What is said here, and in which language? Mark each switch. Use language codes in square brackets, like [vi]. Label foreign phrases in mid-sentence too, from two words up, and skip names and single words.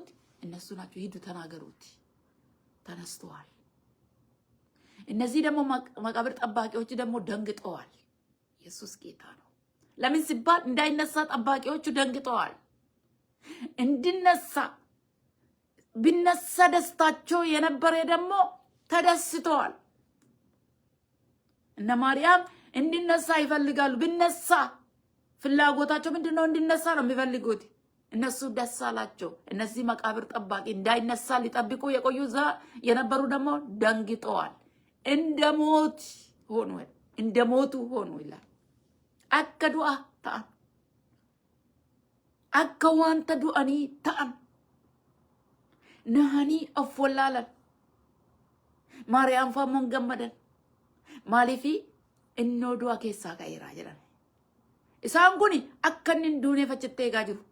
[am] እነሱ ናቸው። ሂዱ ተናገሩት፣ ተነስተዋል። እነዚህ ደግሞ መቃብር ጠባቂዎች ደግሞ ደንግጠዋል። ኢየሱስ ጌታ ነው። ለምን ሲባል እንዳይነሳ ጠባቂዎቹ ደንግጠዋል። እንድነሳ ቢነሳ ደስታቸው የነበረ ደግሞ ተደስተዋል። እነ ማርያም እንድነሳ ይፈልጋሉ። ቢነሳ ፍላጎታቸው ምንድነው? እንድነሳ ነው የሚፈልጉት። እነሱ ደስ አላቸው። እነዚህ መቃብር ጠባቂ እንዳይነሳ ሊጠብቁ የቆዩ የነበሩ ደግሞ ደንግጠዋል። እንደሞት ሆኑ፣ እንደሞቱ ሆኑ ይላል። [om] akka du'a ta'an akka wanta du'anii ta'an nahanii of wallaalan. Maariyaam faammoon gammadan maaliifi innoo du'a keessaa ka'eeraa jedhan. Isaan kun akka inni hin duuneef achitti eegaa jiru.